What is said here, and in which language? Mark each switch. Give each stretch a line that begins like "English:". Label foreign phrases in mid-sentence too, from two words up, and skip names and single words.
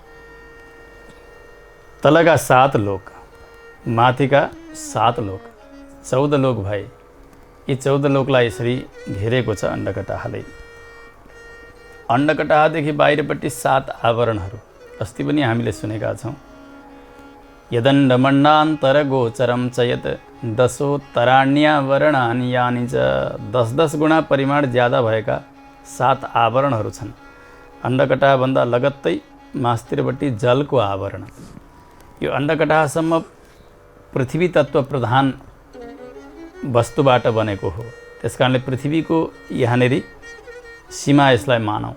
Nepali: तलका 7 लोक, माथिका 7 लोक, 14 लोक भए। यी 14 लोकलाई यसरी घेरेको छ अन्डकटाहले। अन्डकटाहदेखि बाहिरपट्टि 7 आवरणहरू अस्ति पनि हामीले सुनेका छौँ।
Sanskrit: यदण्डमण्डान्तरगोचरं च यत् दशोत्तराण्यावरणानि यानि च।
Nepali: 10-10 गुणा परिमाण ज्यादा भएका 7 आवरणहरू छन्। अन्डकटाहभन्दा लगत्तै मास्तिरपट्टि जलको आवरण। यो अन्डकटाहसम्म पृथ्वी तत्त्व प्रधान वस्तुबाट बनेको हो। त्यसकारणले पृथ्वीको यहाँनेरि सीमा यसलाई मानौँ।